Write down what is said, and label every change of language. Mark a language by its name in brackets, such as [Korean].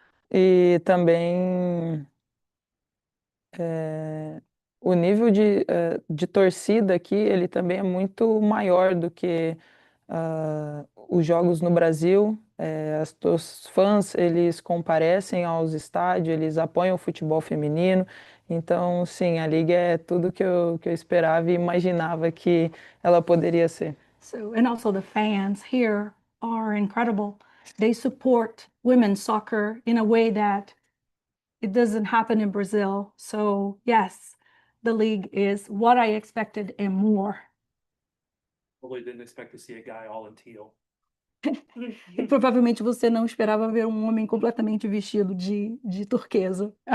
[Portuguese] E também o nível de torcida aqui, ele também é muito maior do que os jogos no Brasil. Os fãs, eles comparecem aos estádios, eles apoiam o futebol feminino. Então, sim, a liga é tudo que eu esperava e imaginava que ela poderia ser. [English] and also the fans here are incredible. They support women's soccer in a way that it doesn't happen in Brazil. So, yes, the league is what I expected and more. Probably didn't expect to see a guy all in teal. [Portuguese] E provavelmente você não esperava ver um homem completamente vestido de turquesa.